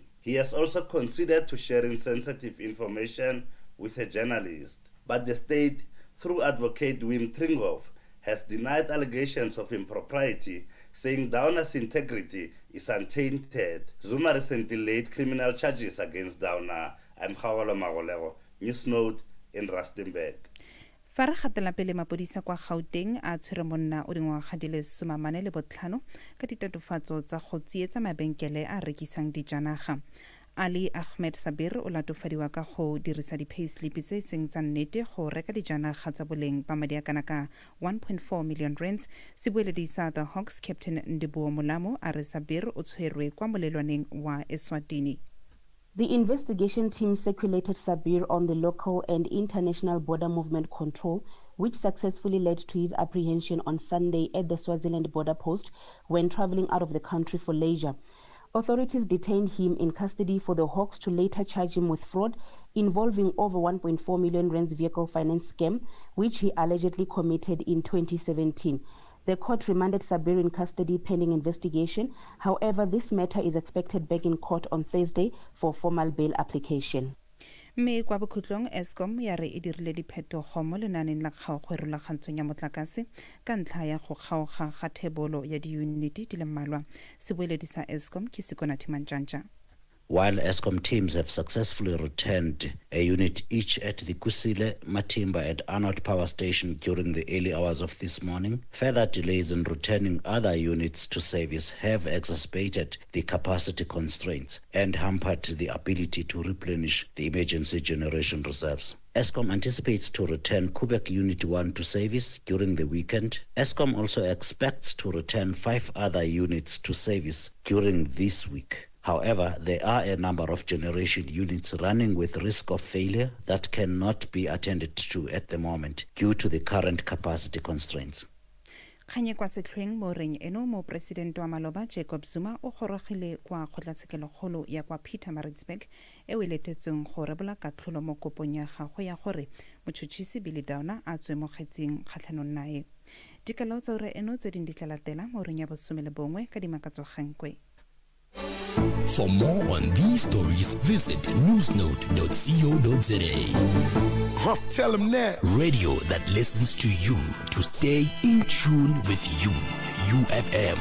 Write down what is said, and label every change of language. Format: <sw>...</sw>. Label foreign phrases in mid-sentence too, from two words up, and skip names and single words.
<en>He has also considered to sharing sensitive information with a journalist, but the state, through advocate Wim Tringhoff, has denied allegations of impropriety, saying Downer's integrity is untainted. Zuma recently laid criminal charges against Downer. I'm Khawalo Magolego, News Note in Rustenburg.</en> <tn>Fa re gatela pele mapodisa kwa Gauteng a tshwere monna o dingwaga di le 45 ka ditatofatso tsa go tsietsa mabenkele a rekisang dijanaga. Ali Ahmed Sabir o latofadiwa ka go dirisa di-payslip tse seng tsa nnete go reka dijanaga tsa boleng ba madi a kana ka 1.4 million rands. Sebueledi sa The Hawks Captain Ndibuo Molamo a re Sabir o tshwerwe kwa molelwaneng wa Eswatini.</tn> <en>The investigation team circulated Sabir on the local and international border movement control, which successfully led to his apprehension on Sunday at the Swaziland border post when traveling out of the country for leisure. Authorities detained him in custody for the Hawks to later charge him with fraud involving over 1.4 million rands vehicle finance scam, which he allegedly committed in 2017. The court remanded Sabir in custody pending investigation. However, this matter is expected back in court on Thursday for formal bail application.</en> <tn>Mme kwa bokhutlong Eskom ya re e dirile diphetogo mo lenaneng la kgaogo e rulagantshong ya motlakase ka ntlha ya go kgaoga ga thebolo ya diyuniti di le mmalwa. Sebueledi sa Eskom ke Sekona Timantjantja.</tn> <en>While Eskom teams have successfully returned a unit each at the Kusile, Matimba and Arnold Power Station during the early hours of this morning, further delays in returning other units to service have exacerbated the capacity constraints and hampered the ability to replenish the emergency generation reserves. Eskom anticipates to return Quebec Unit 1 to service during the weekend. Eskom also expects to return 5 other units to service during this week. However, there are a number of generation units running with risk of failure that cannot be attended to at the moment due to the current capacity constraints.</en> <tn>Kganye kwa setlhweng mo reng eno mo president wa Maloba Jacob Zuma o gorogile kwa kgotlatshekelokgolo ya kwa Pietermaritzburg e o letetseng go rebola katlholo mo kopong ya gagwe ya gore motšhotšhisi Billy Downer a tswe mo kgetseng kgatlhanong nae. Dikalo tsa ura eno tse ding di tla latela mo reng ya bosomele ka dimakatsogankwe.</tn> <en>For more on these stories, visit newsnote.co.za. Tell them that. Radio that listens to you to stay in tune with you. UFM.</en>